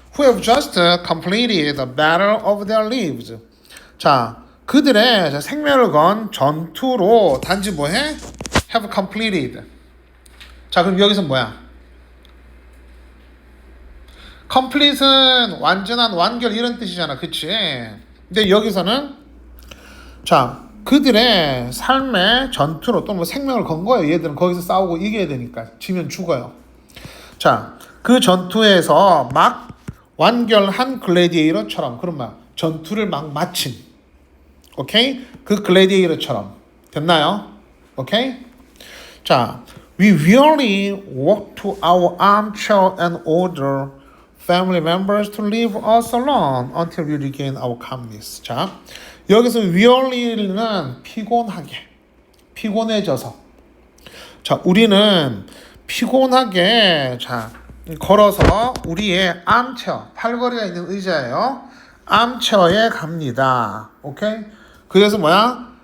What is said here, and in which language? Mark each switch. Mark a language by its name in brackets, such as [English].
[English] Who have just completed the battle of their lives. [Korean] 자, 그들의 생명을 건 전투로 단지 뭐해? [English] Have completed. [Korean] 자, 그럼 여기서 뭐야? complete은 완전한, 완결 이런 뜻이잖아. 그치? 근데 여기서는 자, 그들의 삶의 전투로 또는 뭐 생명을 건 거예요. 얘들은 거기서 싸우고 이겨야 되니까. 지면 죽어요. 자, 그 전투에서 막 완결한 글래디에이터처럼 그런 말 전투를 막 마친 오케이? 그 글래디에이터처럼 됐나요? 오케이? [English] 자, we really walk to our armchair and order family members to leave us alone until we regain our calmness. [Korean] 자, 여기서 weary는 피곤하게, 피곤해져서. 자, 우리는 피곤하게 자 걸어서 우리의 암체어, 팔걸이가 있는 의자예요. 암체어에 갑니다. 오케이? 그래서 뭐야?